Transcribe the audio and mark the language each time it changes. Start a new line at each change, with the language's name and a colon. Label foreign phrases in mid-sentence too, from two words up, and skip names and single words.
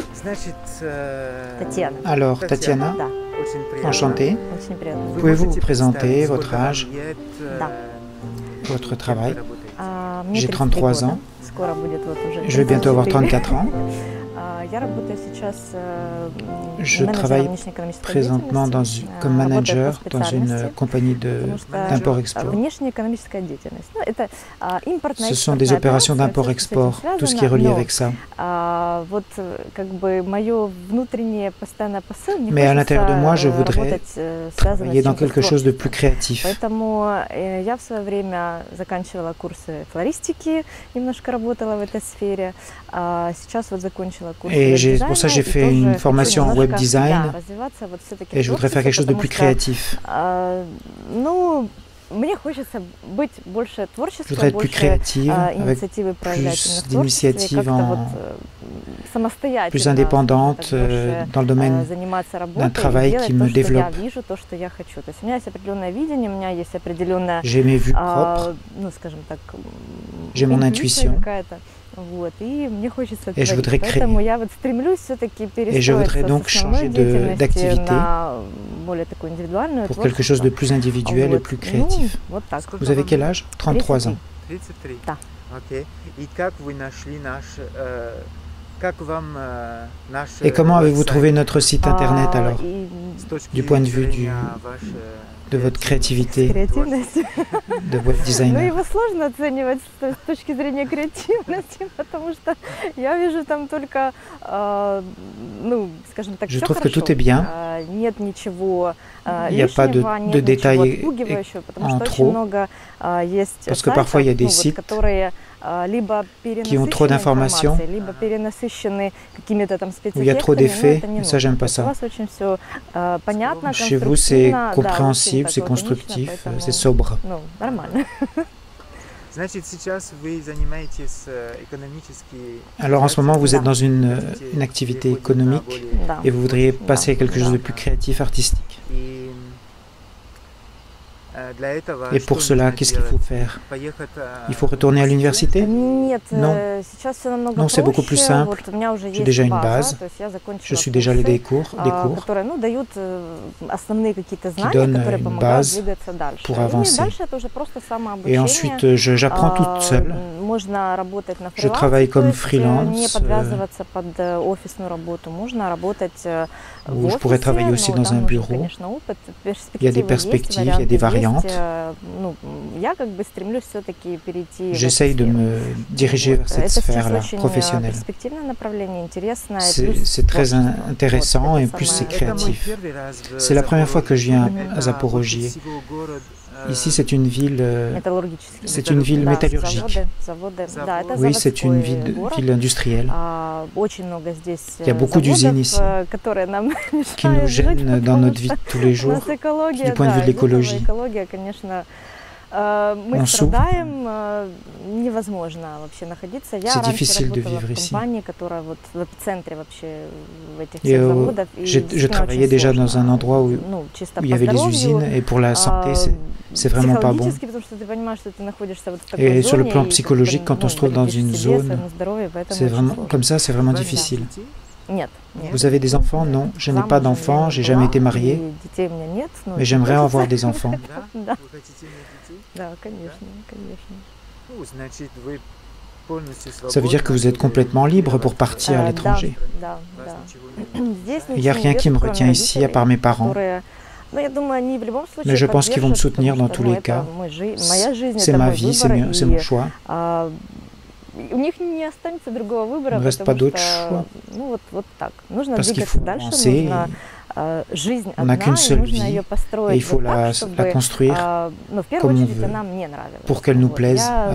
French: Alors, Tatiana,
Russian: Да,
French: enchantée.
Russian: очень приятно.
French: Pouvez-vous vous présenter votre âge,
Russian: Да.
French: votre travail?
Russian: Мне
French: J'ai 33
Russian: 33 года.
French: ans.
Russian: Скоро будет вот уже
French: Je vais bientôt avoir 34 ans.
Russian: Я работаю сейчас
French: Je
Russian: менеджером
French: travaille
Russian: внешнеэкономической
French: présentement
Russian: деятельности.
French: comme
Russian: Работаю по
French: manager dans une
Russian: специальности,
French: compagnie
Russian: потому что
French: d'import-export.
Russian: внешнеэкономическая деятельность. Ну, это импортная
French: Ce sont des
Russian: экспортная
French: opérations
Russian: операция,
French: d'import-export,
Russian: всё, что с этим
French: tout ce qui est relié
Russian: связано,
French: avec ça.
Russian: но вот как бы мое внутреннее постоянное посыл, мне
French: Mais à l'intérieur de moi, je
Russian: хочется
French: voudrais
Russian: работать связанно
French: travailler
Russian: с
French: dans
Russian: чем-то
French: quelque chose de
Russian: творческим.
French: plus créatif.
Russian: Поэтому я в свое время заканчивала курсы флористики, немножко работала в этой сфере. Сейчас вот закончила курсы
French: Et pour ça, j'ai
Russian: веб-дизайна
French: fait une
Russian: и тоже
French: formation en
Russian: хочу
French: web
Russian: немножко,
French: design.
Russian: да, развиваться вот все-таки
French: Et
Russian: в
French: je voudrais faire
Russian: творчестве,
French: quelque chose de
Russian: потому
French: plus
Russian: что,
French: créatif.
Russian: ну, мне хочется быть больше
French: Je
Russian: творчеством,
French: voudrais être plus
Russian: больше
French: créative, avec
Russian: инициативы проявлять именно
French: plus
Russian: в творчестве,
French: d'initiatives,
Russian: как-то вот самостоятельно,
French: plus indépendante
Russian: больше
French: dans le domaine
Russian: заниматься
French: d'un
Russian: работой и
French: travail
Russian: делать
French: qui
Russian: то,
French: me
Russian: что я
French: développe.
Russian: вижу, то, что я хочу. То есть у меня есть определенное видение, у меня есть определенная,
French: J'ai mes vues propres,
Russian: ну, скажем так,
French: j'ai mon
Russian: интуиция
French: intuition,
Russian: какая-то. Вот, и мне хочется
French: et je
Russian: творить.
French: voudrais
Russian: Поэтому
French: créer.
Russian: я вот стремлюсь все-таки
French: Et je voudrais
Russian: перестроиться
French: donc
Russian: с основной
French: changer
Russian: деятельности
French: d'activité
Russian: на более такую индивидуальную,
French: pour quelque chose de
Russian: творчество.
French: plus individuel et
Russian: Вот.
French: plus
Russian: Ну,
French: créatif.
Russian: вот так.
French: Vous avez quel âge? 33 ans.
Russian: 33. Да. Окей. И как вы нашли как вам наш
French: Et comment avez-vous
Russian: веб-сайт?
French: trouvé notre site internet alors,
Russian: И С точки
French: du point de vue
Russian: зрения вашей
French: de votre créativité
Russian: креативность.
French: de web
Russian: Ну,
French: designer?
Russian: его сложно оценивать с точки зрения креативности, потому что я вижу там только, ну, скажем так,
French: Je
Russian: всё
French: trouve que
Russian: хорошо.
French: tout est bien.
Russian: Нет ничего
French: Il n'y a pas
Russian: лишнего,
French: de
Russian: нет
French: détails
Russian: ничего отпугивающего, потому
French: en
Russian: что
French: trop.
Russian: очень много есть
French: Parce que parfois, il y a des
Russian: сайтов,
French: sites
Russian: которые либо
French: qui ont trop
Russian: перенасыщены
French: d'informations,
Russian: информацией, либо перенасыщены какими-то там
French: où il y a trop
Russian: спецэффектами, но
French: d'effets,
Russian: это не
French: et ça,
Russian: нужно.
French: j'aime
Russian: То
French: pas
Russian: есть у
French: ça.
Russian: вас очень все понятно,
French: Chez vous, c'est
Russian: конструктивно, да,
French: compréhensible,
Russian: очень
French: c'est
Russian: так лаконично,
French: constructif,
Russian: поэтому,
French: c'est sobre.
Russian: ну, нормально. Значит, сейчас вы занимаетесь экономически.
French: Alors en ce moment, vous êtes
Russian: Да.
French: dans une activité économique
Russian: Да.
French: et vous voudriez
Russian: Да,
French: passer à quelque chose
Russian: да.
French: de plus créatif, artistique.
Russian: И для этого
French: Et pour
Russian: что
French: cela,
Russian: нужно
French: qu'est-ce qu'il faut
Russian: делать?
French: faire?
Russian: Поехать
French: Il faut retourner à l'université?
Russian: Нет,
French: Non.
Russian: сейчас все намного
French: Non, c'est beaucoup plus
Russian: проще.
French: simple.
Russian: Вот у меня уже
French: J'ai
Russian: есть
French: déjà une
Russian: база,
French: base.
Russian: то есть я закончила
French: Je suis déjà allé
Russian: курсы,
French: des cours
Russian: которые, ну, дают основные какие-то знания,
French: donnent
Russian: которые
French: une
Russian: помогают
French: base
Russian: двигаться дальше.
French: pour
Russian: И
French: avancer.
Russian: дальше это уже просто
French: Et
Russian: самообучение.
French: ensuite, j'apprends toute seule.
Russian: Можно работать на
French: Je
Russian: фрилансе,
French: travaille
Russian: то
French: comme
Russian: есть
French: freelance,
Russian: не подвязываться под офисную работу. Можно работать в
French: Ou je
Russian: офисе,
French: pourrais travailler aussi
Russian: но
French: dans
Russian: там
French: un
Russian: нужен,
French: bureau.
Russian: конечно, опыт,
French: Il y a des
Russian: перспективы есть,
French: perspectives, il y a des
Russian: варианты есть.
French: variantes.
Russian: Ну, я как бы стремлюсь все-таки перейти в
French: J'essaye
Russian: эту
French: de
Russian: сферу.
French: me diriger vers cette
Russian: Это сейчас
French: sphère-là,
Russian: очень
French: professionnelle.
Russian: перспективное направление, интересное, и плюс
French: C'est très
Russian: творчество.
French: intéressant
Russian: Вот,
French: et
Russian: это
French: plus c'est
Russian: самое- Это мой
French: créatif.
Russian: первый раз в
French: C'est la première fois que je viens à
Russian: Это Запорожье. больше всего город,
French: Ici, c'est une ville,
Russian: Металлургический.
French: c'est une ville
Russian: Да,
French: métallurgique.
Russian: заводы. Да, это
French: Oui, c'est une
Russian: заводской город.
French: ville industrielle
Russian: Очень много здесь
French: Il y a beaucoup d'usines
Russian: заводов,
French: ici
Russian: которые нам
French: qui nous
Russian: мешают жить,
French: gênent dans
Russian: потому
French: notre vie
Russian: что
French: de tous les
Russian: у
French: jours.
Russian: нас экология,
French: du point de
Russian: да,
French: vue de
Russian: из этого
French: l'écologie.
Russian: экология, конечно, мы
French: On
Russian: страдаем, невозможно вообще находиться. Я
French: C'est
Russian: раньше
French: difficile de
Russian: работала
French: vivre
Russian: в
French: ici.
Russian: компании, которая вот в эпицентре вообще в этих
French: Et
Russian: всех заводов. И
French: je
Russian: действительно
French: travaillais
Russian: очень
French: déjà dans
Russian: сложно.
French: un endroit où
Russian: Ну, чисто
French: il y
Russian: по
French: avait les
Russian: здоровью,
French: usines et pour la santé, c'est vraiment pas bon.
Russian: психологически, потому что ты понимаешь, что ты находишься вот в такой
French: Et sur le
Russian: зоне,
French: plan
Russian: и
French: psychologique,
Russian: как-то,
French: quand on se trouve dans
Russian: вредишь
French: une
Russian: себе,
French: zone,
Russian: своему здоровью, поэтому
French: c'est
Russian: очень
French: vraiment
Russian: сложно.
French: comme ça, c'est vraiment
Russian: у вас
French: difficile.
Russian: есть детей? Нет, нет.
French: Vous avez des enfants? Non, je n'ai pas
Russian: Замужем
French: d'enfants,
Russian: я
French: j'ai
Russian: не
French: jamais
Russian: была,
French: été mariée,
Russian: и детей у меня нет, но
French: mais
Russian: очень
French: j'aimerais
Russian: хочется.
French: avoir des enfants.
Russian: Да? Да. Вы хотите иметь детей? Да, конечно, конечно. Ну, значит, вы полностью
French: Ça veut dire que vous êtes complètement libre pour partir à
Russian: Да,
French: l'étranger.
Russian: да, Вас да. ничего не Здесь
French: Il n'y a
Russian: ничего
French: rien
Russian: нет,
French: qui me
Russian: кроме
French: retient ici, à part mes parents.
Russian: которые, ну, я думаю, они в любом случае
French: Mais je pense qu'ils vont me
Russian: поддержат,
French: soutenir
Russian: потому
French: dans
Russian: что,
French: tous
Russian: ну,
French: les
Russian: это
French: cas.
Russian: моя жизнь,
French: C'est
Russian: это
French: ma
Russian: мой
French: vie,
Russian: выбор,
French: c'est mon
Russian: и
French: choix.
Russian: у них не останется другого выбора,
French: Il ne reste
Russian: потому
French: pas d'autre
Russian: что,
French: choix.
Russian: ну, вот так. Нужно
French: Parce qu'il
Russian: двигаться
French: faut
Russian: дальше,
French: avancer.
Russian: нужно жизнь
French: On n'a
Russian: одна,
French: qu'une
Russian: и
French: seule
Russian: нужно
French: vie,
Russian: ее
French: et
Russian: построить
French: il faut
Russian: вот так,
French: la
Russian: чтобы,
French: construire
Russian: ну, в первую
French: comme on
Russian: очередь,
French: veut,
Russian: она мне нравилась.
French: pour qu'elle nous
Russian: Вот.
French: plaise
Russian: Я